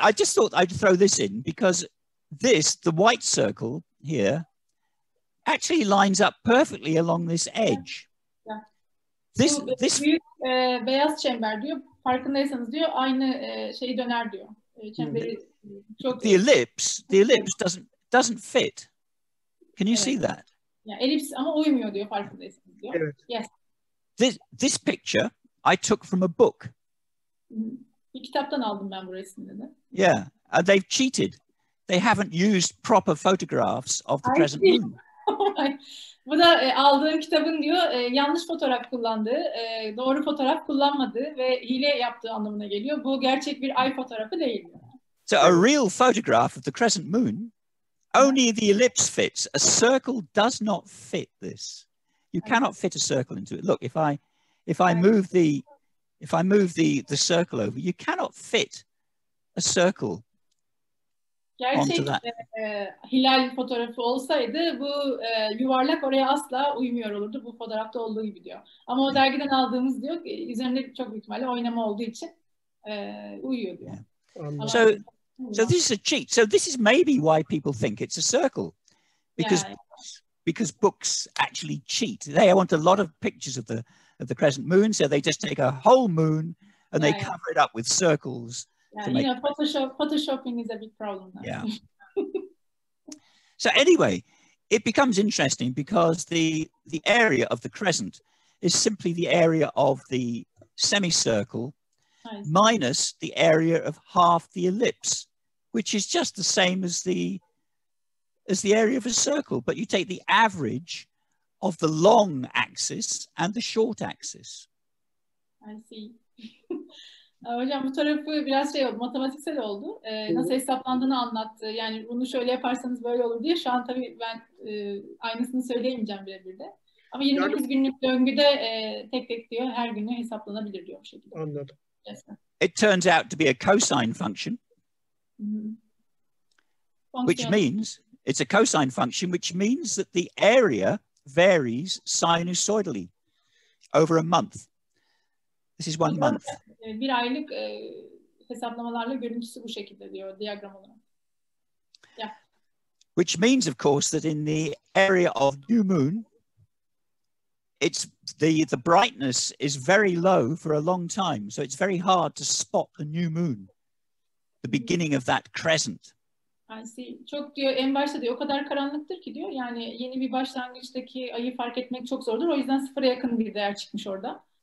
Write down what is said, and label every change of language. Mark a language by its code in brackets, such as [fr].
[en] I just thought I'd throw this in because the white circle here, actually lines up perfectly along this edge. Yeah. This [tr] büyük beyaz çember diyor. Farkındaysanız diyor aynı şeyi döner diyor. Çemberi çok. [en] The ellipse doesn't fit. Can you see that? [tr] Ya elips ama uymuyor diyor, farkındaysanız diyor. Evet. [en] Yes. This picture I took from a book. [tr] Bir kitaptan aldım ben bu resmini de. [en] Yeah, they've cheated. They haven't used proper photographs of the crescent moon. [tr] Bu da aldığım kitabın diyor yanlış fotoğraf kullandığı, doğru fotoğraf kullanmadığı ve hile yaptığı anlamına geliyor. Bu gerçek bir ay fotoğrafı değil diyor. [en] So a real photograph of the crescent moon, only the ellipse fits. A circle does not fit this. You cannot fit a circle into it. Look, if I move the circle over, you cannot fit a circle onto that. [tr] Hilal fotoğrafı olsaydı bu yuvarlak oraya asla uymuyor olurdu. Bu fotoğrafta olduğu gibi diyor. Ama o dergiden aldığımız diyor üzerinde çok büyük ihtimalle oynama olduğu için uyuyor diyor. [en] Yeah. So this is a cheat. So this is maybe why people think it's a circle, because books actually cheat. They want a lot of pictures of the crescent moon, so they just take a whole moon and they cover it up with circles. Yeah, photoshopping is a big problem now. Yeah. So anyway, it becomes interesting because the area of the crescent is simply the area of the semicircle minus the area of half the ellipse, which is just the same as the area of a circle, but you take the average of the long axis and the short axis. I see. [tr] Hocam bu tarafı biraz oldu, matematiksel oldu. Nasıl hesaplandığını anlattı. Yani bunu şöyle yaparsanız böyle olur diye. Şu an tabii ben aynısını söyleyemeyeceğim birebir de. Ama 29 günlük döngüde tek tek diyor, her günü hesaplanabilir diyor bu şekilde. Anladım. [en] It turns out to be a cosine function, which means it's a cosine function, which means that the area varies sinusoidally over a month. This is 1 month. [tr] Bir aylık hesaplamalarla görüntüsü bu şekilde diyor diyagram olarak. [en] Yeah. Which means, of course, that in the area of new moon, it's the brightness is very low for a long time. So it's very hard to spot the new moon, the beginning of that crescent. I see. [tr] Çok diyor en başta diyor o kadar karanlıktır ki diyor. Yani yeni bir başlangıçtaki ayı fark etmek çok zordur. O yüzden sıfıra yakın bir değer çıkmış orada.